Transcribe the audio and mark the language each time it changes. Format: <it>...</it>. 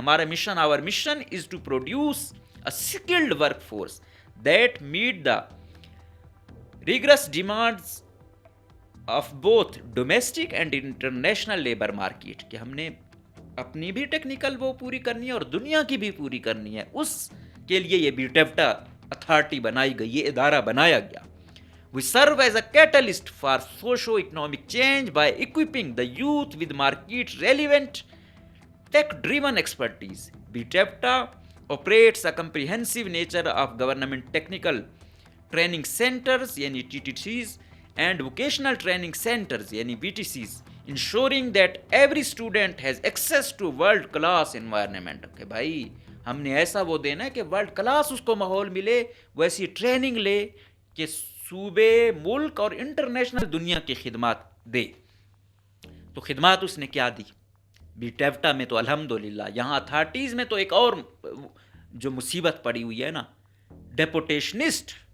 <ur>ہمارا mission,</ur> <en>Our mission is to produce a skilled work force that meet the rigorous demands of both domestic and international labour market.</en> <ur>کہ ہم نے اپنی بھی technical وہ پوری کرنی ہے اور دنیا کی بھی پوری کرنی ہے. اس کے لیے یہ بی ٹیوٹا اتھارٹی بنائی گئی، یہ ادارہ بنایا گیا.</ur> <en>We serve as a catalyst for socio-economic change by equipping the youth with market-relevant, tech-driven expertise. BTEPTA operates a comprehensive nature of government technical training centers, yani TTCs, and vocational training centers, yani VTCs, ensuring that every student has access to world-class environment.</en> <ur>Okay, bhai, ہم نے ایسا وہ دینا ہے کہ world class اس کو ماحول ملے، ویسی ٹریننگ لے کہ صوبے، ملک اور انٹرنیشنل دنیا کی خدمات دے. تو خدمات اس نے کیا دی بی ٹیوٹا میں؟ تو الحمدللہ یہاں اتھارٹیز میں تو ایک اور جو مصیبت پڑی ہوئی ہے نا، ڈیپوٹیشنسٹ.</ur>